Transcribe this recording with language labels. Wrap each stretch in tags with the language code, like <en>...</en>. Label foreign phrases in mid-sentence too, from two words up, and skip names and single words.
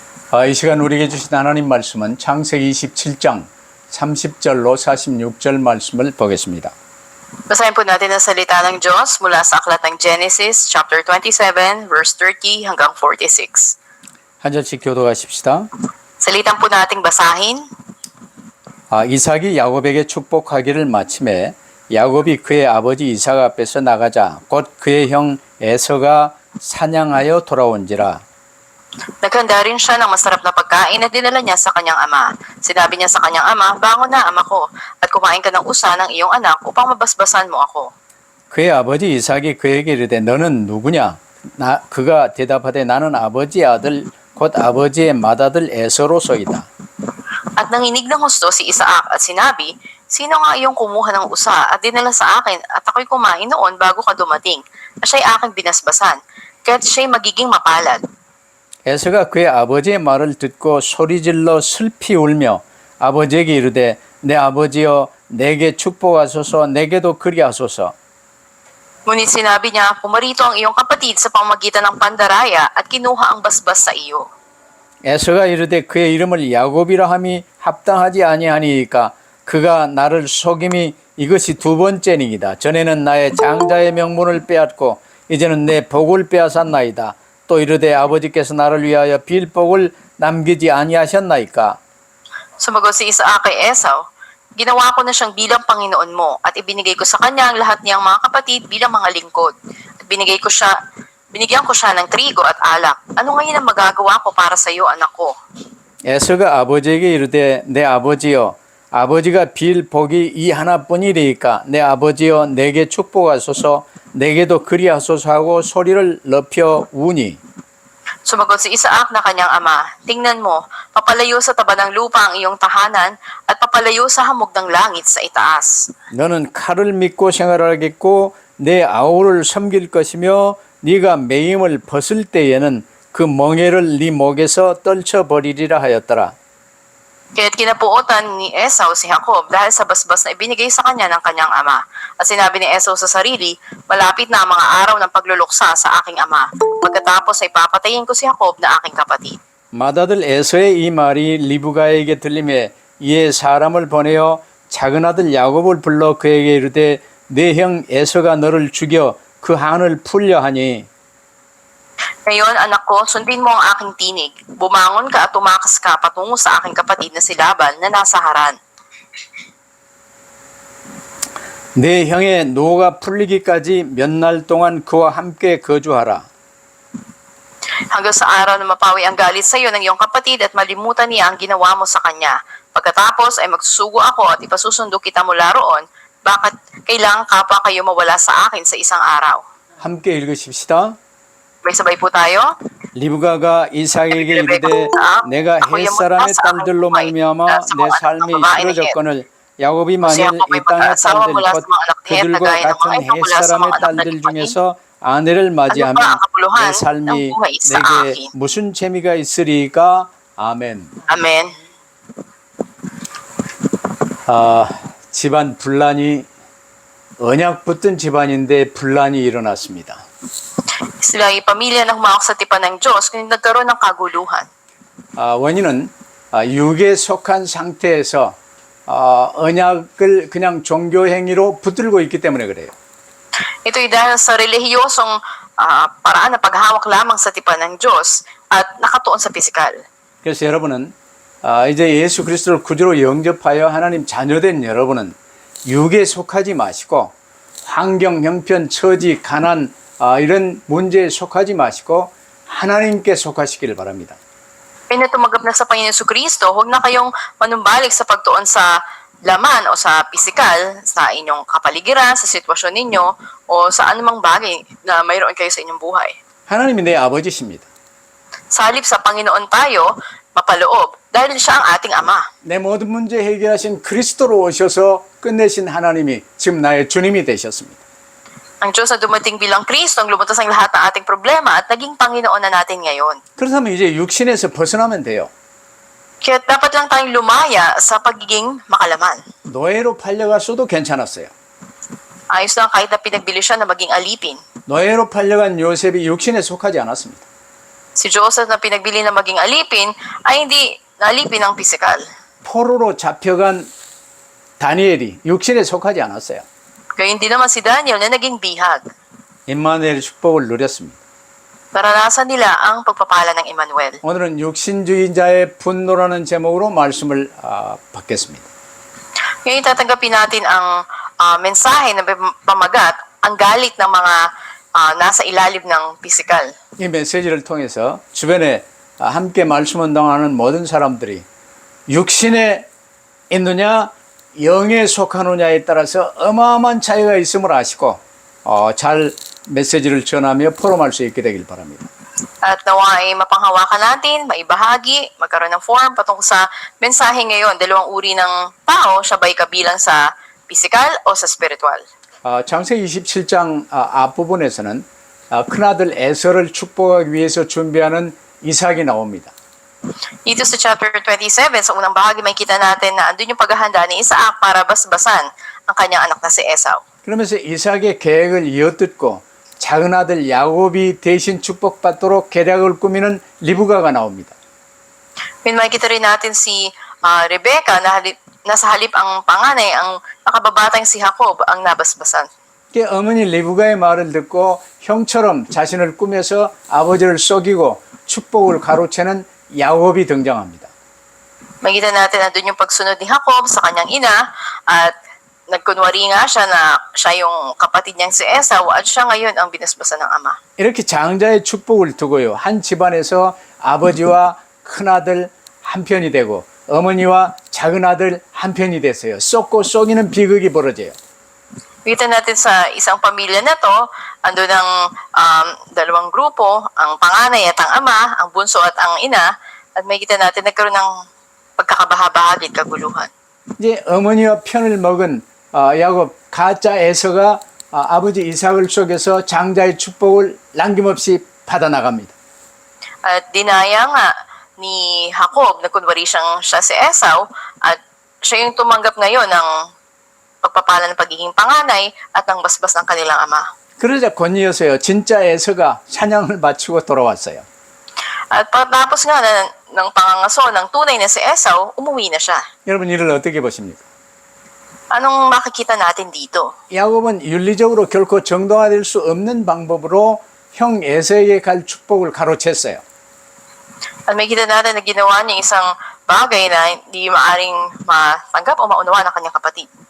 <ko>이 시간 우리에게 주신 하나님 말씀은 창세기 27장 30절로 46절 말씀을 보겠습니다.</ko> <tl>Basahin po natin ang salita ng Diyos mula sa aklat ng Genesis chapter 27 verse 30 hanggang 46.</tl> <ko>한 절씩 교독하십시다.</ko> <tl>Salitan po nating basahin.</tl> <ko>이삭이 야곱에게 축복하기를 마침에 야곱이 그의 아버지 이삭 앞에서 나가자 곧 그의 형 에서가 사냥하여 돌아온지라.</ko> <tl>Naghanda rin siya ng masarap na pagkain at dinala niya sa kanyang ama. Sinabi niya sa kanyang ama, "Bangon na, ama ko, at kumain ka ng usa ng iyong anak upang mabasbasan mo ako."</tl> <ko>그의 아버지 이삭이 그에게 이르되 너는 누구냐? 그가 대답하되 나는 아버지의 아들 곧 아버지의 맏아들 에서로소이다.</ko> <tl>At nanginig ng husto si Isaac at sinabi, "Sino nga iyong kumuha ng usa at dinala sa akin at ako'y kumain noon bago ka dumating, at siya'y aking binasbasan, kaya't siya'y magiging mapalad."</tl> <ko>에서가 그의 아버지의 말을 듣고 소리질러 슬피 울며 아버지에게 이르되 내 아버지여 내게 축복하소서 내게도 그리하소서.</ko> <tl>Ngunit sinabi niya, "Pumarito ang iyong kapatid sa pamamagitan ng pandaraya at kinuha ang basbas sa iyo."</tl> <ko>에서가 이르되 그의 이름을 야곱이라 함이 합당하지 아니하니이까 그가 나를 속임이 이것이 두 번째니이다. 전에는 나의 장자의 명분을 빼앗고 이제는 내 복을 빼앗았나이다. 또 이르되 아버지께서 나를 위하여 빌복을 남기지 아니하셨나이까.</ko> <tl>Sumagot si Isaac kay Esau, "Ginawa ko na siyang bilang Panginoon mo at ibinigay ko sa kanya ang lahat niyang mga kapatid bilang mga lingkod. At binigyan ko siya ng trigo at alak. Ano ngayon ang magagawa ko para sa iyo, anak ko?"</tl> <ko>에서가 아버지에게 이르되 내 아버지여 아버지가 빌 복이 이 하나뿐이리이까 내 아버지여 내게 축복하소서 내게도 그리하소서 하고 소리를 높여 우니.</ko> <tl>Sumagot si Isaac na kanyang ama, "Tingnan mo, papalayo sa taba ng lupa ang iyong tahanan at papalayo sa hamog ng langit sa itaas.</tl> <ko>너는 칼을 믿고 생활하겠고 내 아우를 섬길 것이며 네가 매임을 벗을 때에는 그 멍에를 네 목에서 떨쳐버리리라 하였더라.</ko> <tl>Kaya't kinapuotan ni Esau si Jacob dahil sa basbas na ibinigay sa kanya ng kanyang ama. At sinabi ni Esau sa sarili, "Malapit na ang mga araw ng pagluluksa sa aking ama. Pagkatapos ay papatayin ko si Jacob na aking kapatid."</tl> <ko>맏아들 에서의 이 말이 리브가에게 들림에 이에 사람을 보내어 작은 아들 야곱을 불러 그에게 이르되 내 형 에서가 너를 죽여 그 한을 풀려 하니.</ko> <tl>Ngayon, anak ko, sundin mo ang aking tinig. Bumangon ka at tumakas ka patungo sa aking kapatid na si Laban na nasa Haran.</tl> <ko>내 형의 노가 풀리기까지 몇 날 동안 그와 함께 거주하라.</ko> <tl>Hanggang sa araw na mapawi ang galit sa iyo ng iyong kapatid at malimutan niya ang ginawa mo sa kanya. Pagkatapos ay magsusugo ako at ipasusundo kita mula roon. Bakit kailangan ka pa kayo mawala sa akin sa isang araw?</tl> <ko>함께 읽으십시다.</ko> <tl>Sabay po tayo.</tl> <ko>리브가가 이삭에게 이르되 내가 햇사람의 딸들로 말미암아 내 삶이 이루어졌거늘 야곱이 만일 이 땅의 딸들 곧 그들과 같은 햇사람의 딸들 중에서 아내를 맞이하면 내 삶이 내게 무슨 재미가 있으리까? 아멘.</ko> <tl>Amen.</tl> <ko>집안 분란이 언약 붙은 집안인데 분란이 일어났습니다.</ko> <tl>Sila ay pamilya na humawak sa tipan ng Diyos kung nagkaroon ng kaguluhan.</tl> <ko>원인은 육에 속한 상태에서 언약을 그냥 종교 행위로 붙들고 있기 때문에 그래요.</ko> <tl>Ito'y dahil sa relihiyosong paraan na paghawak lamang sa tipan ng Diyos at nakatuon sa pisikal.</tl> <ko>그래서 여러분은 이제 예수 그리스도를 구주로 영접하여 하나님 자녀된 여러분은 육에 속하지 마시고 환경, 형편, 처지, 가난 이런 문제에 속하지 마시고 하나님께 속하시기를 바랍니다.</ko> <tl>Kaya na tumanggap na sa Panginoon Jesucristo, huwag na kayong manumbalik sa pagtuon sa laman o sa pisikal, sa inyong kapaligiran, sa sitwasyon ninyo, o sa anumang bagay na mayroon kayo sa inyong buhay.</tl> <ko>하나님이 내 아버지십니다.</ko> <tl>Sa halip sa Panginoon tayo, mapaloob, dahil siya ang ating Ama.</tl> <ko>내 모든 문제 해결하신 그리스도로 오셔서 끝내신 하나님이 지금 나의 주님이 되셨습니다.</ko> <tl>Ang Diyos na dumating bilang Kristo, ang lumutas ang lahat ng ating problema at naging Panginoon na natin ngayon.</tl> <ko>그렇다면 이제 육신에서 벗어나면 돼요.</ko> <tl>Kaya dapat lang tayong lumaya sa pagiging makalaman.</tl> <ko>노예로 팔려갔어도 괜찮았어요.</ko> <tl>Ayos lang kahit na pinagbili siya na maging alipin.</tl> <ko>노예로 팔려간 요셉이 육신에 속하지 않았습니다.</ko> <tl>Si Joseph na pinagbili na maging alipin ay hindi nalipin ng pisikal.</tl> <ko>포로로 잡혀간 다니엘이 육신에 속하지 않았어요.</ko> <tl>Gayun din naman si Daniel na naging bihag.</tl> <ko>임마누엘 축복을 누렸습니다.</ko> <tl>Naranasan nila ang pagpapala ng Emmanuel.</tl> <ko>오늘은 육신주의자의 분노라는 제목으로 말씀을 받겠습니다.</ko> <tl>Ngayon tatanggapin natin ang mensahe na pamagat, ang galit ng mga nasa ilalim ng pisikal.</tl> <ko>이 메시지를 통해서 주변에 함께 말씀 운동하는 모든 사람들이 육신에 있느냐 영에 속하느냐에 따라서 어마어마한 차이가 있음을 아시고 잘 메시지를 전하며 포럼할 수 있게 되길 바랍니다.</ko> <tl>At nawa ay mapanghawakan natin, maibahagi, magkaroon ng forum patungkol sa mensahe ngayon. Dalawang uri ng tao, siya ba'y kabilang sa pisikal o sa spiritual?</tl> <ko>창세기 27장 앞부분에서는 큰아들 에서를 축복하기 위해서 준비하는 이삭이 나옵니다.</ko> <tl>Dito sa chapter 27, sa unang bahagi, makikita natin na andun yung paghahanda ni Isaac para basbasan ang kanyang anak na si Esau.</tl> <ko>그러면서 이삭의 계획을 이어듣고 작은 아들 야곱이 대신 축복받도록 계략을 꾸미는 리브가가 나옵니다.</ko> <tl>May makikita rin natin si Rebecca na nasa halip ang panganay, ang nakababatang si Jacob ang nabasbasan.</tl> <ko>어머니 리브가의 말을 듣고 형처럼 자신을 꾸며서 아버지를 속이고 축복을 가로채는 야곱이 등장합니다.</ko> <tl>Makikita natin na doon yung pagsunod ni Jacob sa kanyang ina at nagkunwari nga siya na siya yung kapatid niyang si Esau at siya ngayon ang binasbasan ng ama.</tl> <ko>이렇게 장자의 축복을 두고요. 한 집안에서 아버지와 큰아들 한 편이 되고 어머니와 작은 아들 한 편이 됐어요. 쏟고 쏘기는 비극이 벌어져요.</ko> <tl>Makikita natin sa isang pamilya na to, ando ng dalawang grupo, ang panganay at ang ama, ang bunso at ang ina, at makikita natin nagkaroon ng pagkakabahabahagi at kaguluhan.</tl> <ko>이제 어머니와 편을 먹은 야곱 가짜 에서가 아버지 이삭을 속여서 장자의 축복을 남김없이 받아 나갑니다.</ko> <tl>At dinaya nga ni Jacob, nagkunwari siya si Esau, at siya yung tumanggap ngayon ng pagpapala ng pagiging panganay at ang basbas ng kanilang ama.</tl> <ko>그러자 곧이어서요. 진짜 에서가 사냥을 마치고 돌아왔어요.</ko> <tl>At pagkatapos nga ng pangangaso ng tunay na si Esau, umuwi na siya.</tl> <ko>여러분 이를 어떻게 보십니까?</ko> <tl>Anong makikita natin dito?</tl> <ko>야곱은 윤리적으로 결코 정당화될 수 없는 방법으로 형 에서에게 갈 축복을 가로챘어요.</ko> <tl>At makikita natin na ginawa niya isang bagay na hindi maaring matanggap o maunawa ng kanyang kapatid.</tl>